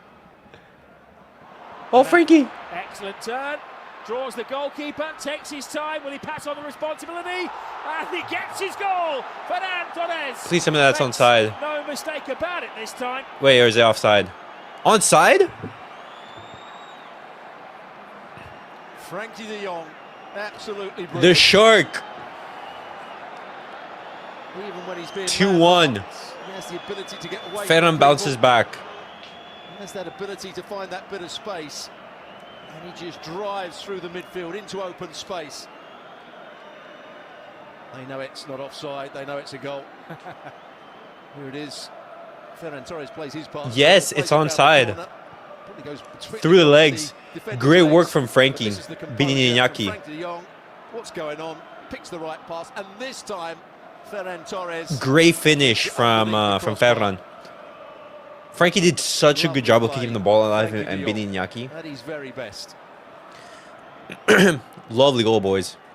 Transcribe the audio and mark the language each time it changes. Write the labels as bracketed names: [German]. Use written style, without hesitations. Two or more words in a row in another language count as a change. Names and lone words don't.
[English] Oh, Frenkie. Excellent turn. Draws the goalkeeper, takes his time. Will he pass on the responsibility? And he gets his goal. Ferran Torres. Please tell me that's Makes onside. No mistake about it this time. Wait, or is it offside? Onside? Frenkie de Jong, absolutely brilliant. The shark. Even when he's being 2-1. he has the ability to get away. Ferran from bounces people. back. He has that ability to find that bit of space, and he just drives through the midfield into open space. They know it's not offside. They know it's a goal. Here it is. Ferran Torres plays his part. Yes, it's onside. Through the legs. Great work from Frenkie. Beating Iñaki. Frenkie de Jong, what's going on? Picks the right pass, and this time Ferran Torres. Great finish from Ferran. Frenkie did such a good job of keeping the ball alive and beating Iñaki. At his very best. Lovely goal, boys.